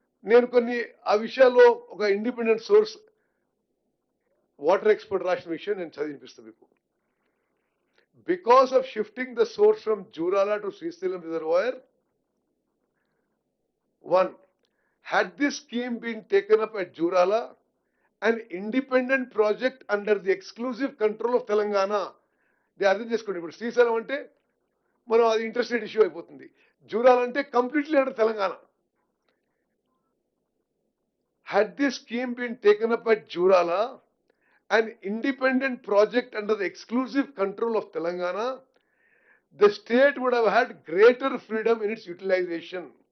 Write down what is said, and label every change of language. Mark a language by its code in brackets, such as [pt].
[te] నేను కొన్ని ఆ విషయాల్లో ఒక ఇండిపెండెంట్ సోర్స్ వాటర్ ఎక్స్పర్ట్ రాసిన విషయం నేను చదివినిపిస్తాను మీకు. [en] Because of shifting the source from Jurala to Srisailam reservoir, one, had this scheme been taken up at Jurala, an independent project under the exclusive control of Telangana, they [te] అర్థం చేసుకోండి. ఇప్పుడు శ్రీశైలం అంటే మనం అది ఇంటర్స్టేట్ ఇష్యూ అయిపోతుంది. జూరాల అంటే [en] completely under [te] Telangana. [en] Had this scheme been taken up at Jurala, an independent project under the exclusive control of Telangana, the state would have had greater freedom in its utilization.